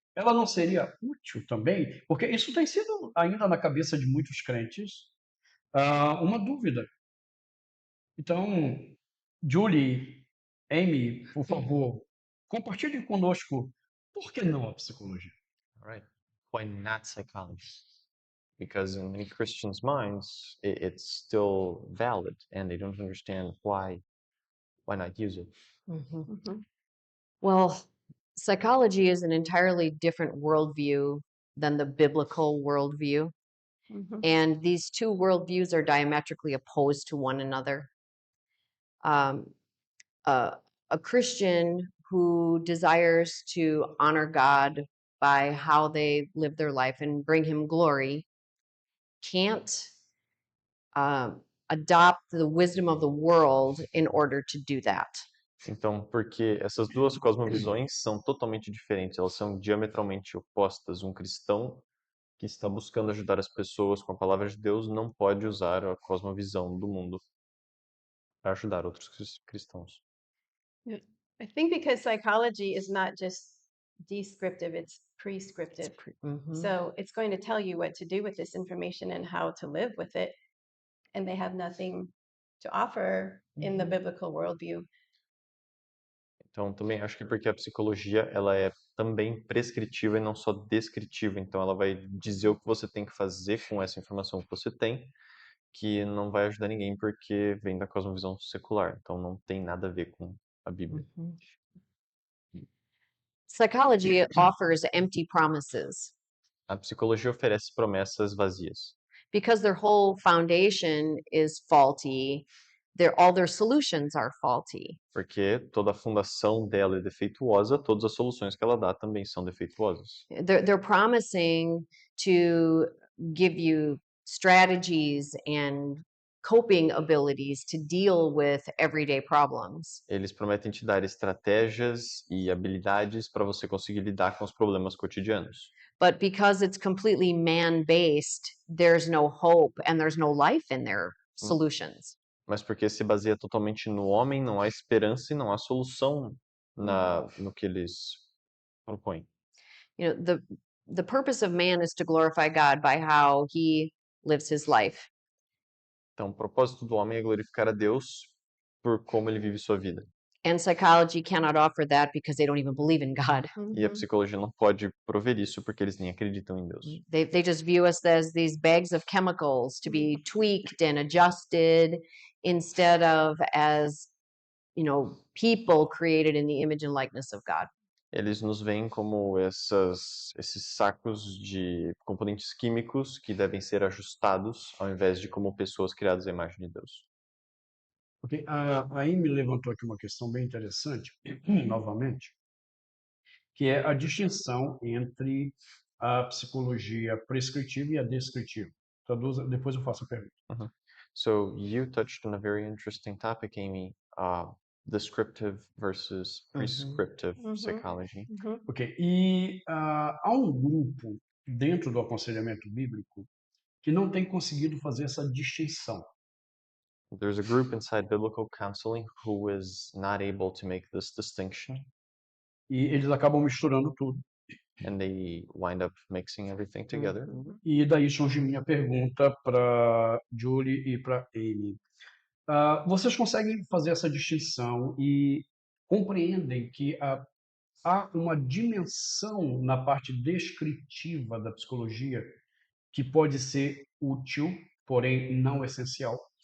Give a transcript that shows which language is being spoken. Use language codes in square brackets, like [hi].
[pt] Ela não seria útil também? Porque isso tem sido ainda na cabeça de muitos crentes uma dúvida. Então, Julie, Amy, por favor, compartilhe conosco por que não a psicologia? [en] All right. Why not psychology? Because in many Christians' minds, it's still valid, and they don't understand why not use it. Well, psychology is an entirely different worldview than the biblical worldview. And these two worldviews are diametrically opposed to one another. A Christian who desires to honor God by how they live their life and bring Him glory can't adopt the wisdom of the world in order to do that. [pt] Então, porque essas duas cosmovisões são totalmente diferentes, elas são diametralmente opostas. Um cristão que está buscando ajudar as pessoas com a palavra de Deus não pode usar a cosmovisão do mundo para ajudar outros cristãos. [en] I think because psychology is not just descriptive, it's prescriptive. So it's going to tell you what to do with this information and how to live with it. And they have nothing to offer in the biblical worldview. [pt] Então, também acho que porque a psicologia ela é também prescritiva e não só descritiva. Então, ela vai dizer o que você tem que fazer com essa informação que você tem, que não vai ajudar ninguém porque vem da cosmovisão secular. Então, não tem nada a ver com a Bíblia. [en] Psychology offers empty promises [pt] A psicologia oferece promessas vazias. [en] because their whole foundation is faulty. All their solutions are faulty. [pt] Porque toda a fundação dela é defeituosa, todas as soluções que ela dá também são defeituosas. [en] They're promising to give you strategies and coping abilities to deal with everyday problems. [pt] Eles prometem te dar estratégias e habilidades para você conseguir lidar com os problemas cotidianos. [en] But because it's completely man-based, there's no hope and there's no life in their solutions. [pt] Mas porque se baseia totalmente no homem, não há esperança e não há solução no que eles propõem. [en] You know, the purpose of man is to glorify God by how he lives his life. [pt] Então, o propósito do homem é glorificar a Deus por como ele vive sua vida. [en] And psychology cannot offer that because they don't even believe in God. [pt] E a psicologia não pode prover isso porque eles nem acreditam em Deus. [en] They just view us as these bags of chemicals to be tweaked and adjusted instead of as, people created in the image and likeness of God. [pt] Eles nos veem como esses sacos de componentes químicos que devem ser ajustados ao invés de como pessoas criadas à imagem de Deus. [en] Okay. [pt] A Amy levantou aqui uma questão bem interessante, novamente, que é a distinção entre a psicologia prescritiva e a descritiva. Depois eu faço a pergunta. [en] So you touched on a very interesting topic, Amy. descriptive versus prescriptive psychology. [pt] Ok. E há um grupo dentro do aconselhamento bíblico que não tem conseguido fazer essa distinção. [en] There's a group inside biblical counseling who is not able to make this distinction, [pt] E eles acabam misturando tudo. [en] and they wind up mixing everything together. [pt] E daí surge minha pergunta para Julie e para Amy. Vocês conseguem fazer essa distinção e compreendem que há uma dimensão na parte descritiva da psicologia que pode ser útil, porém não essencial?